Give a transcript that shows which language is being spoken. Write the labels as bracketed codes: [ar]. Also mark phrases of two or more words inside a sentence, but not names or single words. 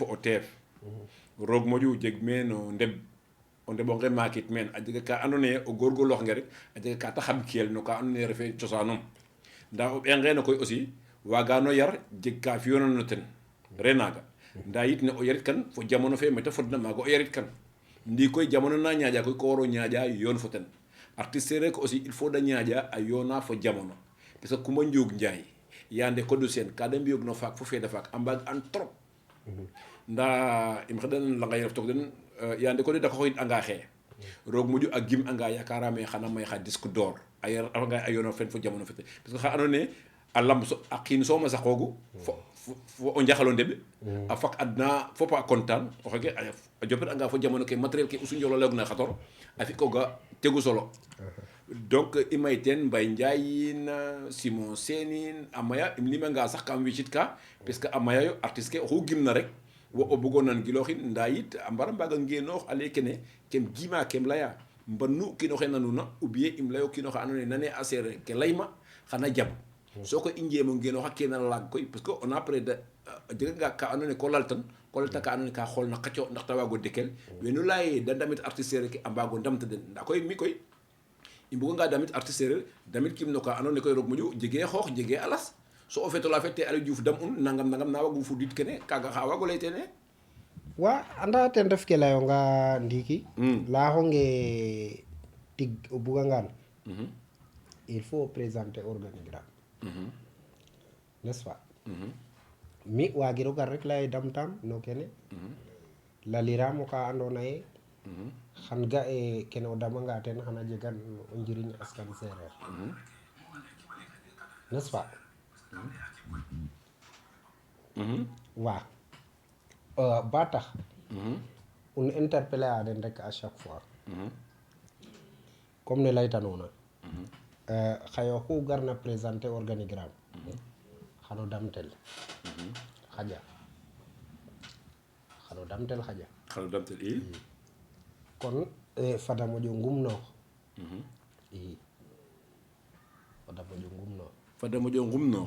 [srr] o teef roog moƴu jeg meen o ndeɓ o ndeɓonge maakit meen a jega ka andoona yee o goorgoorloox nge rek a jega ka ta xamkeel no ka andoona yee refee cosaanum ndaa o ɓeyangeeno koy aussi waagano yar jeg ka fi'oona no ten re naaga ndaa yit ne o yarit kan fo jamono fe mete fodna maaga o yarit kan ndi koy jamono na ñaaƴa koy ko waro ñaaƴa yoon fo ten artiste séeréer ko aussi [fr] il faut [srr] da ñaaƴa a yoona fo jamono [fr] parce que [srr] Coumba Ndiouk Ndiaye Yandé Codou Sène ka da mbiyoog no faak fo feeda faak a mbaag an trop ndaa im xeɗan langa ref toog den Yandé Codou dako xoyit anga xee roog moƴu a gim anga yakarame xana may xa [fr] disque d'or [srr] a refanga a yoona fen fo jamono fete [fr] parce que [srr] xa andoona yee a lamb a qiin soom a saqoogu fo o njaxalo ndeɓ a fak adna fop a content o xeke a jopet anga fo jamono ke matériel ke usu njolo layogna xator a fi koga tegu solo donc i may teen Mbaye Ndiaye yin Simon Sène yin a maya im limanga sax kam wicit ka [fr] parce que [srr] a maya yo artiste ke oxu gimna rek wo o bugo nan gilooxin ndaa yit a mbara mbaaga ngeenoox ale kene kem gima kem leya mbanu kiino xe nanuna [fr] ou bien [srr] im leyo kiino xa andoona yee nane a seereer ke layma xana jab soko i njeemo ngeenooxa kena laag koy [fr] parce que on a près de [srr] a jeganga ka andoona yee ko lalta ka andoona yee ka xool na qacco ndax ta waago dekel wenu laya ye da ndamit artiste séeréer ke a mbaago ndamta den ndaa koy mi koy i mbuganga damit artiste séeréer damit kim no ka andoona yee koy roog moƴu jegee xoox jegee alas so o feetola fe te Aliou Diouf dam un nangam na waagu fudit kene kaaga xa waago lay teene wa anda ten ref ke layonga ndiiki layaxonge tig o bugangaan [fr] il faut présenter organigramme n'est-ce pas [srr] mi waagiro gar rek laya damtam no kene laliraam o ka andoona yee xan ga e kene o damanga ten xana jegan o njiriñ askan séeréer [fr] n'est-ce pas [srr] waaw ba tax un interpeller a den rek [fr] à chaque fois [srr] comme ne laytanoona xaye oxu garna [fr] présenter organigramme [srr] xano damtel xaƴa xano damtel i kon fada moƴo ngumnoox i fada moƴo ngumnoox